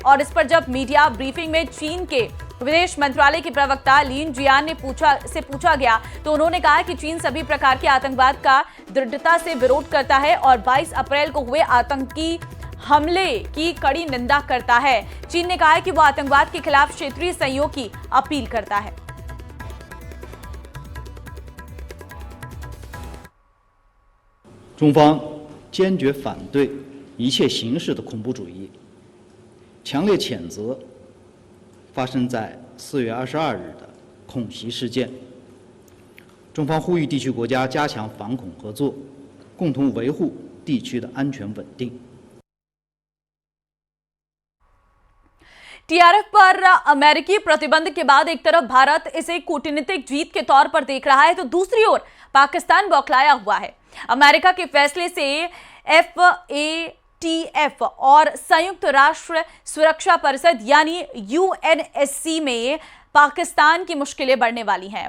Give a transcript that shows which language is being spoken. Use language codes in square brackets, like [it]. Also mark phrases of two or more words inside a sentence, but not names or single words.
[hi] और इस पर जब मीडिया ब्रीफिंग में चीन के विदेश मंत्रालय की प्रवक्ता लिन जियान ने पूछा गया, तो उन्होंने कहा कि चीन सभी प्रकार के आतंकवाद का दृढ़ता से विरोध करता है और 22 अप्रैल को हुए आतंकी हमले की कड़ी निंदा करता है। चीन ने कहा है कि वो आतंकवाद के खिलाफ क्षेत्रीय सहयोग की अपील करता है। [zh] 中方坚决反对一切形式的恐怖主义，强烈谴责发生在4月22日的恐袭事件。中方呼吁地区国家加强反恐合作，共同维护地区的安全稳定。 [hi] टीआरएफ पर अमेरिकी प्रतिबंध के बाद एक तरफ भारत इसे कूटनीतिक जीत के तौर पर देख रहा है, तो दूसरी ओर पाकिस्तान बौखलाया हुआ है। अमेरिका के फैसले से FATF और संयुक्त राष्ट्र सुरक्षा परिषद यानी UNSC में पाकिस्तान की मुश्किलें बढ़ने वाली हैं।